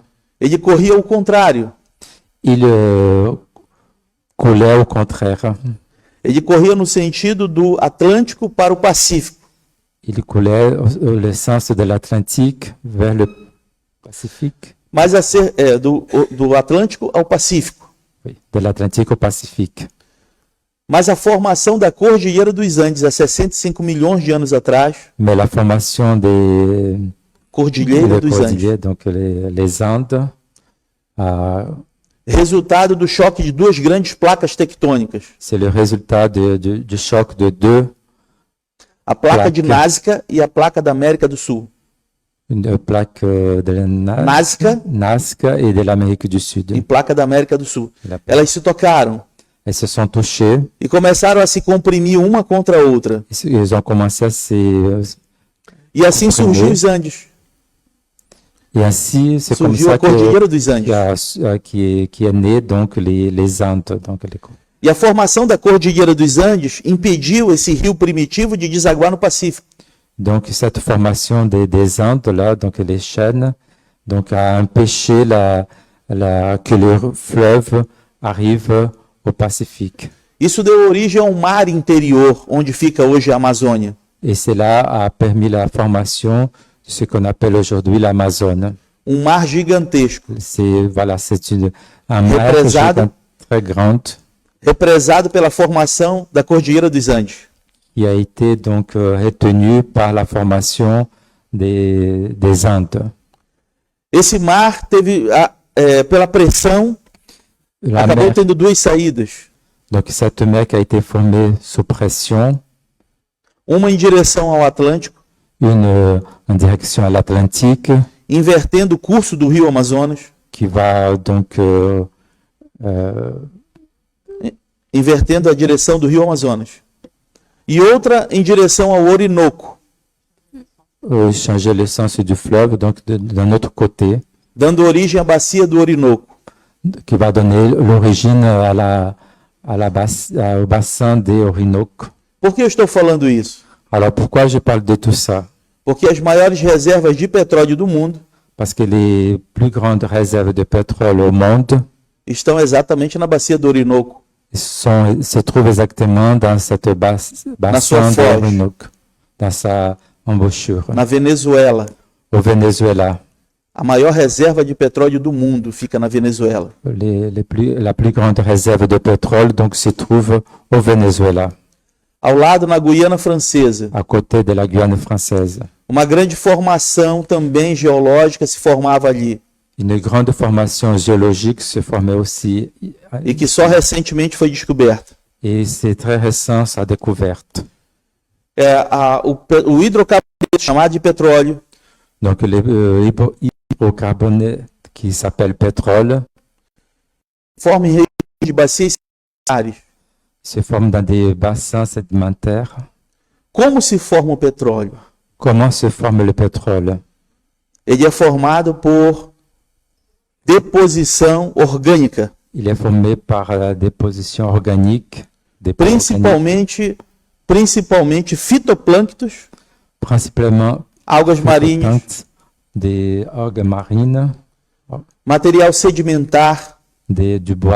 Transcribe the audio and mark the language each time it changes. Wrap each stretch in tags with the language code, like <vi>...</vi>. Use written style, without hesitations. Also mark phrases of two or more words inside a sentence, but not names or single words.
<pt>ele corria ao contrário.</pt> <fr>il coulait au contraire.</fr> <pt>Ele corria no sentido do Atlântico para o Pacífico.</pt> <fr>Il coulait le sens de l'Atlantique vers le Pacifique.</fr> <pt>Mas do Atlântico ao Pacífico.</pt> <fr>Oui, de l'Atlantique au Pacifique.</fr> <pt>Mas a formação da Cordilheira dos Andes há 65 milhões de anos atrás,</pt> <fr>Mais la formation des</fr> <pt>Cordilheira dos Andes,</pt> <fr>cordillères, donc les Andes,</fr> <pt>resultado do choque de duas grandes placas tectônicas,</pt> <fr>c'est le résultat du choc de deux,</fr> <pt>a placa de Placa. Nazca e a placa da América do Sul.</pt> <fr>une plaque de la Nazca Nazca et de l'Amérique du Sud.</fr> <pt>e placa da América do Sul.</pt> <fr>La-</fr> <pt>Elas se tocaram</pt> <fr>Elles se sont touchées,</fr> <pt>e começaram a se comprimir uma contra a outra.</pt> <fr>ils ont commencé à se...</fr> <pt>E assim surgiu os Andes.</pt> <fr>Et ainsi, c'est comme</fr> <pt>Surgiu a</pt> <fr>ça</fr> <pt>Cordilheira dos Andes.</pt> <fr>qui est né donc les Andes. Donc</fr> <pt>E a formação da Cordilheira dos Andes impediu esse rio primitivo de desaguar no Pacífico.</pt> <fr>Donc cette formation des Andes là, donc les chaînes, donc a empêché que le fleuve arrive au Pacifique.</fr> <pt>Isso deu origem a um mar interior, onde fica hoje a Amazônia.</pt> <fr>Et cela a permis la formation de ce qu'on appelle aujourd'hui l'Amazone.</fr> <pt>Mar gigantesco,</pt> <fr>C'est un mer très grand</fr> <pt>represado pela formação da Cordilheira dos Andes.</pt> <fr>qui a été donc retenu par la formation des Andes.</fr> <pt>Esse mar teve, pela pressão, acabou tendo duas saídas.</pt> <fr>Donc cette mer qui a été formée sous pression,</fr> <pt>Uma em direção ao Atlântico,</pt> <fr>une en direction à l'Atlantique,</fr> <pt>invertendo o curso do rio Amazonas,</pt> <fr>qui va donc</fr> <pt>invertendo a direção do rio Amazonas. E outra em direção ao Orinoco,</pt> <fr>changer le sens du fleuve, donc d'un autre côté,</fr> <pt>dando origem à bacia do Orinoco.</pt> <fr>qui va donner l'origine au bassin des Orinoco.</fr> <pt>Por que eu estou falando isso?</pt> <fr>Alors pourquoi je parle de tout ça?</fr> <pt>Porque as maiores reservas de petróleo do mundo</pt> <fr>Parce que les plus grandes réserves de pétrole au monde</fr> <pt>estão exatamente na bacia do Orinoco.</pt> <fr>se trouvent exactement dans cette bassin</fr> <pt>foz.</pt> <fr>de Orinoco, dans sa embouchure,</fr> <pt>Na Venezuela,</pt> <fr>au Venezuela.</fr> <pt>a maior reserva de petróleo do mundo fica na Venezuela.</pt> <fr>La plus grande réserve de pétrole donc se trouve au Venezuela,</fr> <pt>Ao lado, na Guiana Francesa,</pt> <fr>à côté de la Guyane française.</fr> <pt>uma grande formação também geológica se formava ali</pt> <fr>Une grande formation géologique se formait aussi,</fr> <pt>e que só recentemente foi descoberta.</pt> <fr>et c'est très récent sa découverte.</fr> <pt>O hidrocarboneto chamado de petróleo</pt> <fr>Donc le hydrocarbone qui s'appelle pétrole</fr> <pt>forma em regiões de bacias sedimentares.</pt> <fr>se forme dans des bassins sédimentaires.</fr> <pt>Como se forma o petróleo?</pt> <fr>Comment se forme le pétrole?</fr> <pt>Ele é formado por deposição orgânica,</pt> <fr>Il est formé par la déposition organique des organiques,</fr> <pt>principalmente fitoplânctos,</pt> <fr>principalement</fr> <pt>algas marinhas,</pt> <fr>des algues marines,</fr> <pt>material sedimentar</pt> <fr>du bois</fr>